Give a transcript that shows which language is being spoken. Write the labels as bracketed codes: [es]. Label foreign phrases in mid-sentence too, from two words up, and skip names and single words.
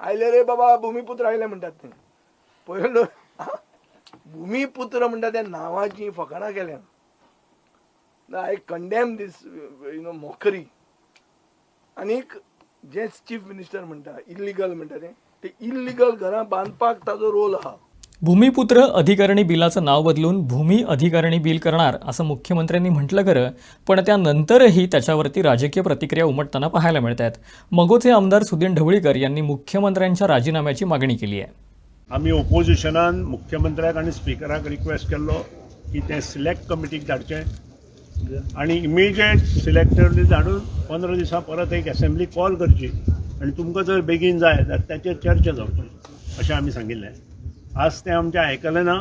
[kok] आयले रे बाबा भुमिपुत्र आयले म्हणटात ते. पयलो भुमिपुत्र म्हणटा त्या नांवाची फकाणां केल्या. [en] I condemn this mockery. [kok] आनीक जे [en] chief minister [kok] म्हणटा इल्लिगल म्हणटा ते इल्लिगल घरां बांदपाक ताजो रोल आहा. [mr] भूमिपुत्र अधिकारणी बिलाचं नाव बदलून भूमी अधिकारणी बिल करणार असं मुख्यमंत्र्यांनी म्हटलं खरं, पण त्यानंतरही त्याच्यावरती राजकीय प्रतिक्रिया उमटताना पाहायला मिळत आहेत. मगोचे आमदार सुदीन ढवळीकर यांनी मुख्यमंत्र्यांच्या राजीनाम्याची मागणी केली आहे. [kok] आम्ही ओपोजिशनान मुख्यमंत्र्याक आणि स्पीकराक रिक्वेस्ट केल्लो की ते सिलेक्ट कमिटीक धाडचे आणि इमिजिएट सिलेक्टरनी धाडून 15 दिसां परत एक [en] assembly call [kok] करची आणि तुमकां जर बेगीन जाय जाल्यार त्याचेर चर्चा जावची अशें आमी सांगिल्लें. आज ते आमचें आयकलें ना.